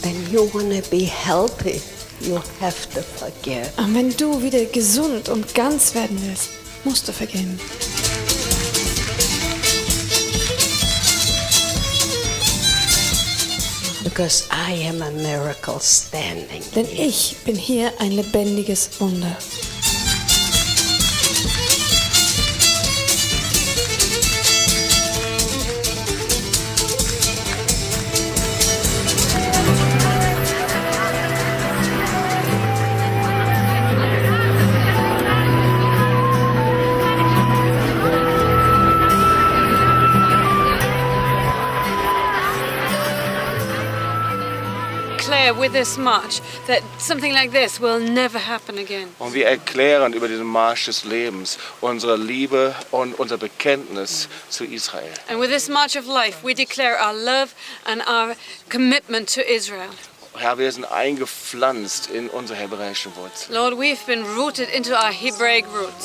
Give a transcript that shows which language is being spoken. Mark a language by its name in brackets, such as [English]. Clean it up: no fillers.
[English] you want to be healthy, you have to forgive. [German] Und wenn du wieder gesund und ganz werden willst, musst du vergeben. [English] Because I am a miracle standing. [German] Denn ich bin hier ein lebendiges Wunder. [English] With this march that something like this will never happen again. [German] Und wir erklären über diesen Marsch des Lebens unsere Liebe und unser Bekenntnis zu Israel. [English] And with this march of life, we declare our love and our commitment to Israel. [German] Herr, wir sind eingepflanzt in unsere hebräischen Wurzeln. [English] Lord, we've been rooted into our Hebraic roots.